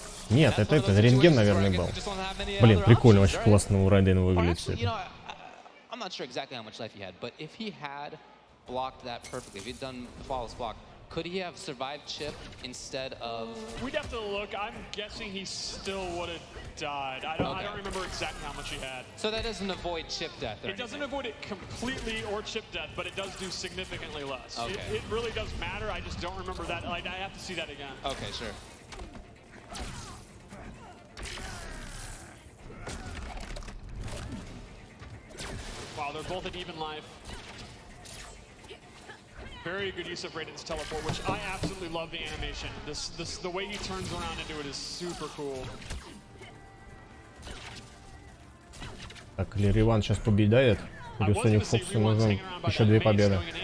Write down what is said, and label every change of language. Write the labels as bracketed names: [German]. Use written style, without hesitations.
[Russian] Нет, это рентген, наверное, был. Блин, прикольно, очень классно у Райдена выглядит все это. [English] Could he have survived chip instead of? We'd have to look. I'm guessing he still would have died. I don't remember exactly how much he had. So that doesn't avoid chip death. It doesn't avoid it completely or chip death, but it does do significantly less. Okay. It really does matter. I just don't remember that. Like, I have to see that again. Okay, sure. Wow, they're both at even life. Very good use of Raiden's teleport, which I absolutely love the animation. The way he turns around into it is super cool. [Russian] Так, или Риван сейчас победает. Или Соник Фоксу нужно еще 2 победы.